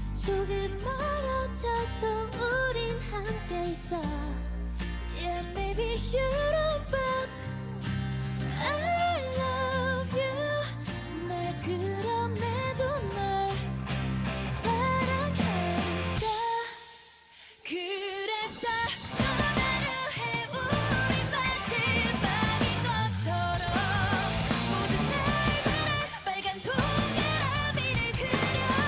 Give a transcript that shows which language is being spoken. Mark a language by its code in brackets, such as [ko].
[ko] 조금 멀어져도 우린 함께 있어. [en] Yeah, maybe you don't but I love you. [ko] 날 그럼에도 널 사랑하니까. 그래서 떠나려 해 우리 마지막인 것처럼. 모든 날들의 빨간 동그라미를 그려.